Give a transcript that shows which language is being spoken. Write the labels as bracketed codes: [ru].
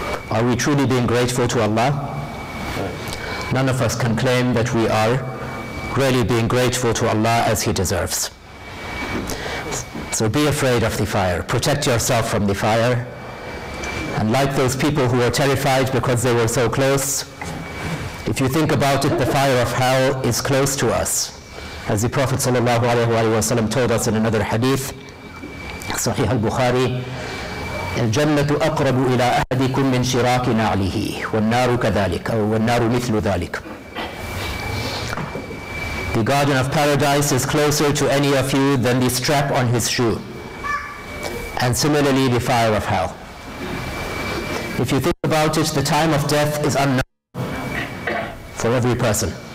[en] Are we truly being grateful to Allah? None of us can claim that we are really being grateful to Allah as He deserves. So be afraid of the fire. Protect yourself from the fire. And like those people who were terrified because they were so close, if you think about it, the fire of hell is close to us. As the Prophet ﷺ told us in another hadith, Suheil al-Bukhari, [ar] الجنة أقرب إلى أحدكم من شراك نعله والنار كذلك أو والنار مثل ذلك. [en] The garden of paradise is closer to any of you than the strap on his shoe. And similarly, the fire of hell. If you think about it, the time of death is unknown for every person.